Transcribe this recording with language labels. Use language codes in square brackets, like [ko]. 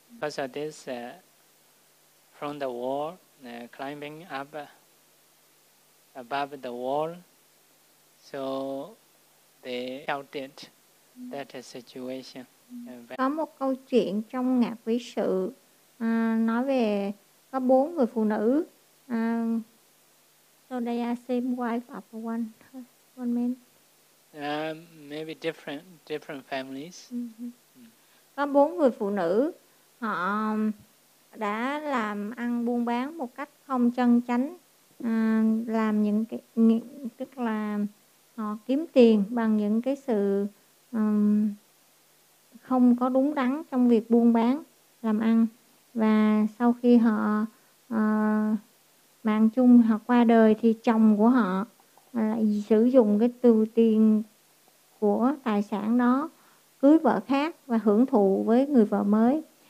[en] Because of this, from the wall, climbing up above the wall, so they shouted that situation. [vi] Có một câu chuyện trong Ngạ Quỷ Sự nói về có bốn người phụ nữ. [en] So they are same wife of one man. Maybe different families. [vi] Có bốn người phụ nữ, họ đã làm ăn buôn bán một cách không chân chánh, làm những cái, tức là họ kiếm tiền bằng những cái sự không có đúng đắn trong việc buôn bán làm ăn, và sau khi họ mạng chung, họ qua đời thì chồng của họ lại sử dụng cái từ tiền của tài sản đó cưới vợ khác và hưởng thụ với người vợ mới.